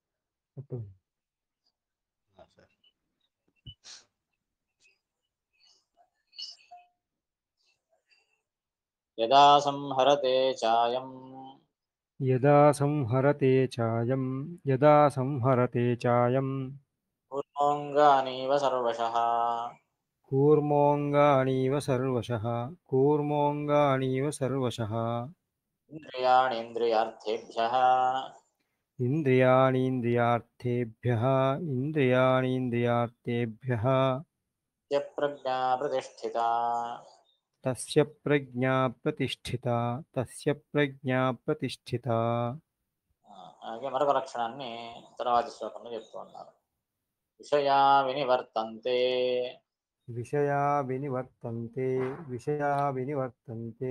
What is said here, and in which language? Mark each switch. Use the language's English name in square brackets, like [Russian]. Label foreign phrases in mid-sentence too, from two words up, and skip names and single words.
[Sanskrit] సరే. యదా సంహరతే చాయం యదా సంహరతే చాయం కూర్మోऽङ्गानीव सर्वशः కూర్మోऽङ्गानीव సర్వశః इन्द्रियाणीन्द्रियार्थेभ्यः ఇంద్రియాణీంద్రియార్థేభ్యః प्रज्ञा प्रतिष्ठिता తస్య ప్రజ్ఞా ప్రతిష్ఠిత. [Telugu] అలాగే మరొక లక్షణాన్ని తర్వాతి శ్లోకంలో చెప్తూ ఉన్నారు. [Sanskrit] విషయా వినివర్తంతే విషయా వినివర్తంతే